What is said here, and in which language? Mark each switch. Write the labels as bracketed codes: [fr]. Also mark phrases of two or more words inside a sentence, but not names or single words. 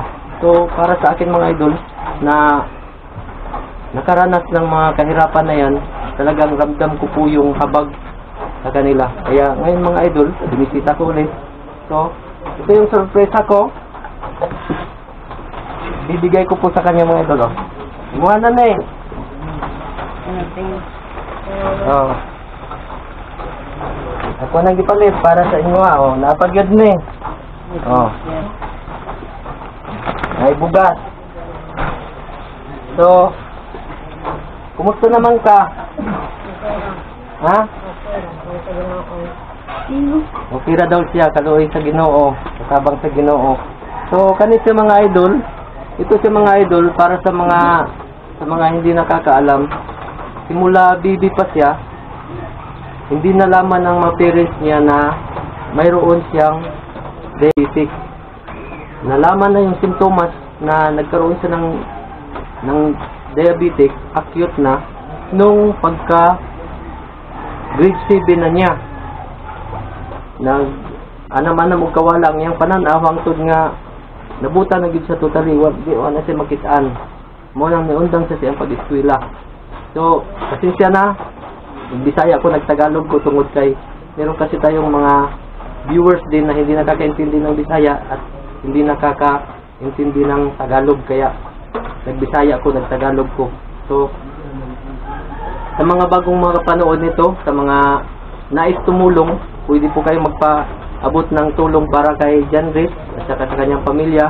[tl] So para sa akin mga idol na nakaranas ng mga kahirapan na yan, talagang ramdam ko po yung habag sa kanila. Kaya ngayon mga idol, binisita ko ulit. So ito yung surprise ko, bibigay ko po sa kanya mga idol. [ceb] Imuha na eh. Oh. Ako nang gipalit para sa inyo napagyod na eh. Ay bugas. So kumusta naman ka? Ha? Okay ra daw siya, kaluoy sa Ginoo, kasabang sa Ginoo. [tl] So kanito mga idol, ito sa mga idol para sa mga hindi nakakaalam. Simula baby pa siya, hindi nalaman ng mga parents niya na mayroon siyang diabetic. Nalaman na yung simptomas na nagkaroon siya ng diabetic, acute na, nung pagka grade 7 na niya. [ceb] Anam-anam og kawalang yang pananaw hangtod nga nabuta na gid siya totally, di na siya makitaan. Mo nang niundang siya siyang pag-eskwela. So pasensya na, Bisaya ko, nagtagalog ko tungod kay [tl] meron kasi tayong mga viewers din na hindi nakakaintindi ng Bisaya at hindi nakakaintindi ng Tagalog, kaya [ceb] nagbisaya ko, nagtagalog ko. [tl] So sa mga bagong mga panood nito, sa mga nais tumulong, pwede po kayo magpaabot ng tulong para kay John Reyes at saka sa kanyang pamilya.